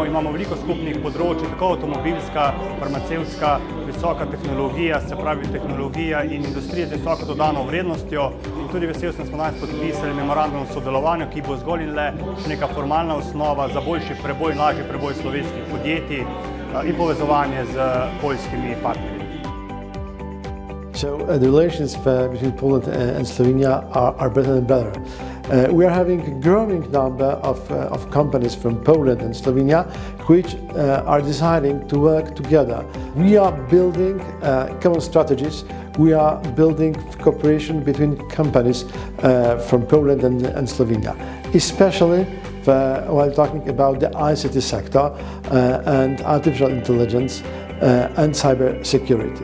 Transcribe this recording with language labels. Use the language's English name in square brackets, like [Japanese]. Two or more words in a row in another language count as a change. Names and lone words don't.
[Slovenian] Imamo veliko skupnih področij, tako avtomobilska, farmacevtska, visoka tehnologija, se pravi tehnologija in industrija z visoko dodano vrednostjo. In tudi vesel sem, da smo danes podpisali memorandum o sodelovanju, ki bo zgolj in le še neka formalna osnova za boljši preboj in lažji preboj slovenskih podjetij in povezovanje z poljskimi partnerji. [English] So the relations between Poland and Slovenia are better and better. We are having a growing number of companies from Poland and Slovenia which are deciding to work together. We are building common strategies. We are building cooperation between companies from Poland and Slovenia, especially while talking about the ICT sector and artificial intelligence and cyber security.